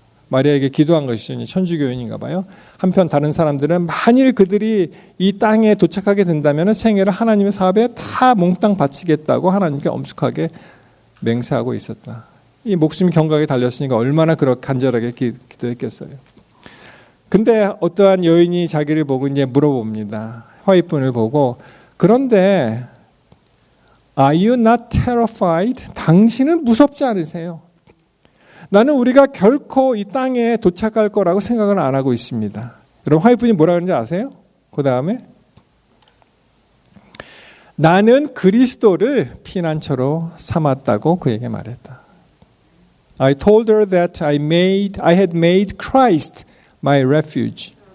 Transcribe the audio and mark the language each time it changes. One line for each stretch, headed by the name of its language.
Korean: 마리아에게 기도한 것이 천주교인인가 봐요. 한편 다른 사람들은 만일 그들이 이 땅에 도착하게 된다면 생애를 하나님의 사업에 다 몽땅 바치겠다고 하나님께 엄숙하게 맹세하고 있었다. 이 목숨이 경각에 달렸으니까 얼마나 그렇게 간절하게 기도했겠어요. 근데 어떠한 여인이 자기를 보고 이제 물어봅니다. 화이트분을 보고 그런데
English: Are you not terrified?
Korean: 당신은 무섭지 않으세요? 나는 우리가 결코 이 땅에 도착할 거라고 생각을 안 하고 있습니다. 그럼 화이트분이 뭐라 그러는지 아세요? 그 다음에 나는 그리스도를 피난처로 삼았다고 그에게 말했다.
English: I told her that I had made Christ my refuge.